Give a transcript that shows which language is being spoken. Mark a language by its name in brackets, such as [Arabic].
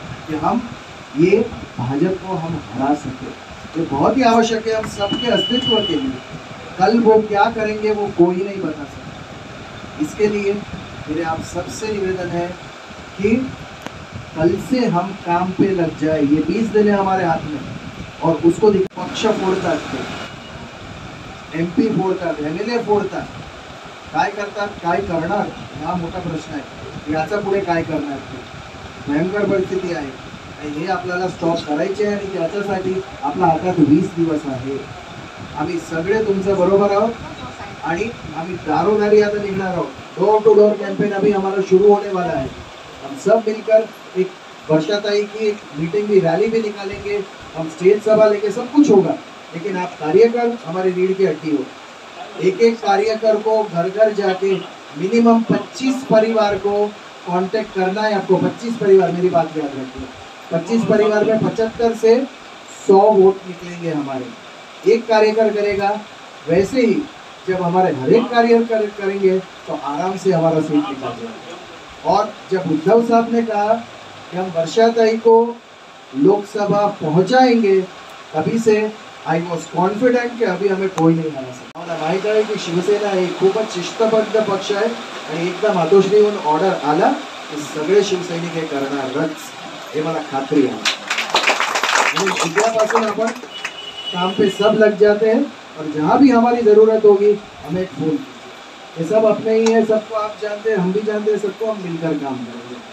[Hindi] कि हम ये भाजपा को हम हरा सके। ये बहुत ही आवश्यक है हम सबके अस्तित्व के लिए। कल वो क्या करेंगे वो कोई नहीं बता सकता। इसके लिए मेरे आप सबसे निवेदन है कि कल से हम काम पे लग जाए। ये 20 दिन है हमारे हाथ में और उसको [Marathi] पक्ष फोडतात, MP फोडतात, MLA फोडतात, काय करतात, काय करणार हा मोठा प्रश्न आहे। याचा पुढे काय करणार ते भयंकर परिस्थिती आहे आणि हे आपल्याला स्टॉप करायचे आहे आणि त्याच्यासाठी आपल्या हातात 20 दिवस आहे। आम्ही सगळे तुमच्या बरोबर आहोत आणि आम्ही दारोदारी आता निघणार आहोत। [Hindi] डोर टू डोर कैंपेन अभी हमारा शुरू होने वाला है। हम सब मिलकर एक वर्षाताई की एक मीटिंग भी, रैली भी निकालेंगे। हम स्टेज सभा लेके सब कुछ होगा, लेकिन आप कार्यकर हमारी रीढ़ की हड्डी हो। एक एक कार्यकर को घर घर जाके मिनिमम 25 परिवार को कांटेक्ट करना है आपको। 25 परिवार, मेरी बात याद रखिए, 25 परिवार में 75 से 100 वोट निकलेंगे हमारे। एक कार्यकर करेगा, वैसे ही जब हमारे हर एक कार्यकर करेंगे तो आराम से हमारा सीट निकल जाएगा। और जब उद्धव साहब ने कहा कि हम वर्षाताई को लोकसभा पहुंचाएंगे, तभी से [English] I was confident [Hindi] कि अभी हमें कोई नहीं हरा सकता। [Marathi] मला माहित आहे की शिवसेना हे खूपच शिस्तबद्ध पक्ष आहे आणि एकदा मातोश्रीहून ऑर्डर आला की सगळे शिवसैनिक हे करणारच, हे मला खात्री आहे। आणि उद्यापासून आपण [Hindi] काम पे सब लग जाते हैं और जहाँ भी हमारी ज़रूरत होगी हमें एक फोन कीजिए। ये सब अपने ही है, सबको आप जानते हैं, हम भी जानते हैं, सबको हम मिलकर काम करेंगे।